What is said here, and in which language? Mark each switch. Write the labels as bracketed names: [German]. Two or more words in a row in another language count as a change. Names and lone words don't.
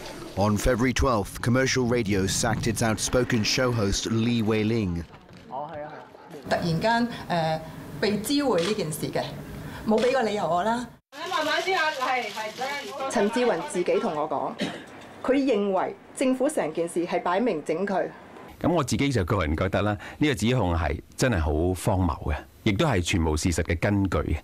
[English] On February 12th, commercial radio sacked its outspoken show host Li Weiling. [Cantonese] 突然間被知會呢件事嘅，冇俾個理由我啦。慢慢先啊，係。陳志雲自己同我講，佢認為政府成件事係擺明整佢。咁我自己就個人覺得啦，呢個指控係真係好荒謬嘅，亦都係全無事實嘅根據嘅。